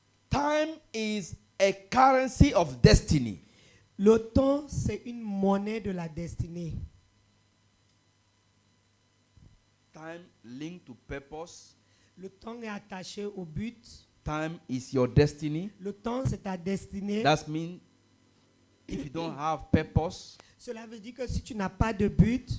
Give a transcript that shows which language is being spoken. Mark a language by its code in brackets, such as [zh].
[en] Time is a currency of destiny. [fr] Le temps, c'est une monnaie de la destinée. [en] Time linked to purpose. [fr] Le temps est attaché au but. [en] Time is your destiny. [fr] Le temps, c'est ta destinée. [en] That means if you don't have purpose, [fr] Cela veut dire que si tu n'as pas de but,